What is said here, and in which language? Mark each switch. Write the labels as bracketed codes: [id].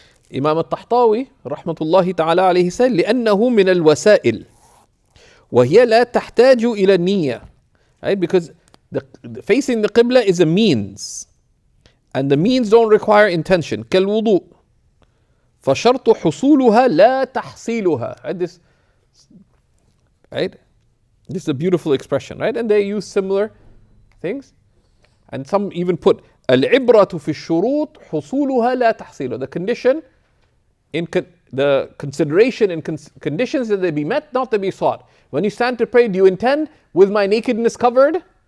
[ar] Imam al-Tahtawi رحمة الله تعالى عليه said لأنه من الوسائل وهي لا تحتاج إلى النية. [en] Right? Because facing the Qibla is a means, and the means don't require intention. [ar] كالوضوء فشرط حصولها لا تحصيلها. [en] Right? This is a beautiful expression, right? And they use similar things. And some even put [ar] العبرة في الشروط حصولها لا تحصيلها. [en] The condition in the consideration in conditions that they be met, not to be sought. When you stand to pray, do you intend with my nakedness covered?